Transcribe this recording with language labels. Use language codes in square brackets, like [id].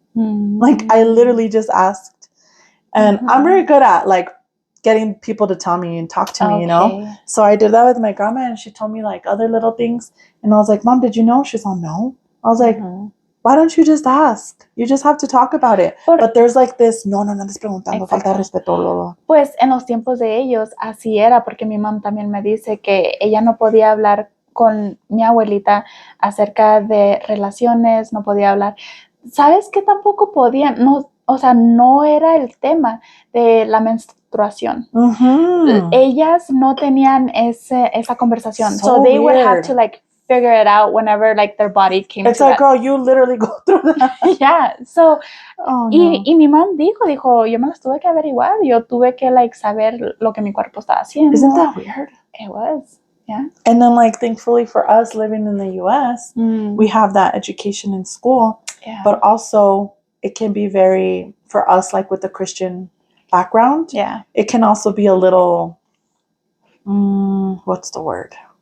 [en] Like I literally just asked. And I'm very good at like getting people to tell me and talk to me, you know? So I did that with my grandma and she told me like other little things. And I was like, Mom, did you know? She's like, no. I was like, why don't you just ask? You just have to talk about it. But there's like this, [es] no andes preguntando, falta de respeto. Pues en los tiempos de ellos así era, porque mi mamá también me dice que ella no podía hablar con mi abuelita acerca de relaciones, no podía hablar. ¿Sabes qué tampoco podían? No, o sea, no era el tema de la menstruación. Ellas no tenían esa conversación. [en] So they would have to like figure it out whenever like their body came it's to like, girl, you literally go through that. Yeah, so [es] y mi mom dijo, yo me las tuve que averiguar, yo tuve que like saber lo que mi cuerpo estaba haciendo. [en] Isn't that weird? It was, yeah. And then like thankfully for us living in the US, we have that education in school, but also it can be very, for us like with the Christian background, it can also be a little, what's the word?